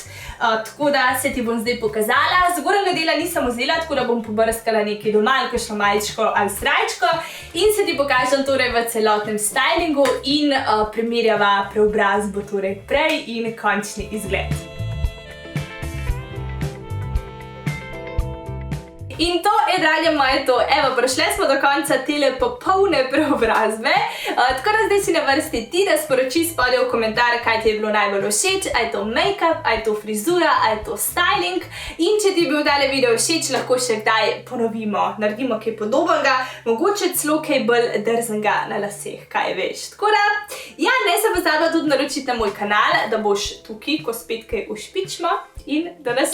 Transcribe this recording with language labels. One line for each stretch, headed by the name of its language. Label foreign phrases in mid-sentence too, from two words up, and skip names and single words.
Slovenian: Tako da se ti bom zdaj pokazala. Zgornjega dela nisem vzela, tako da bom pobrskala nekaj doma, kakšno majčko ali srajčko in se ti pokažem torej v celotnem stylingu in primerjava preobrazbo torej prej in končni izgled. In to je, drage moje, to. Evo, prišli smo do konca tele popolne preobrazbe. Tako da zdaj si na vrsti ti, da sporoči spodaj v komentar, kaj ti je bilo najbolj všeč, a je to make-up, a je to frizura, a je to styling. In če ti je bil tale video všeč, lahko še kdaj ponovimo, naredimo kaj podobnega, mogoče celo kaj bolj drznega na laseh, kaj veš. Tako da, ja, ne se pozabi tudi naročiti na moj kanal, da boš tukaj, ko spet kaj ušpičimo.